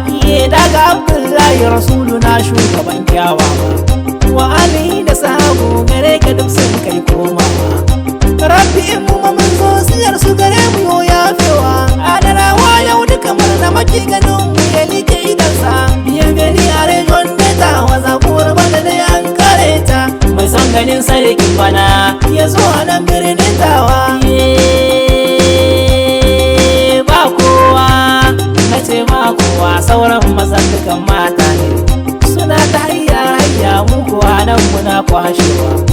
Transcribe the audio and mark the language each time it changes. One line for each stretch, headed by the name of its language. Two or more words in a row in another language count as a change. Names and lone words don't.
Hausa: Iye daga Abdullahi Rasuluna shugaban kyawawa.
Arabic: وآله
Hausa: da sahabu gare ka duk sun kai komawa. Rabbi in mu mun zo siyar su gare mu yo yafewa. Adarawa yau duka murna maki ganin mu ya like idansa.
French: Bienvenue à région de Tawa,
Hausa: Zabuwar bana da an kare ta. Mai son ganin sarkin bana ya zo a nan birnin Tawa. Ye, ba kowa, na ce ba kowa, sauran mazan dukan mata ne. Suna ta hayya, hayya, mu kuwa nan muna kwashewa.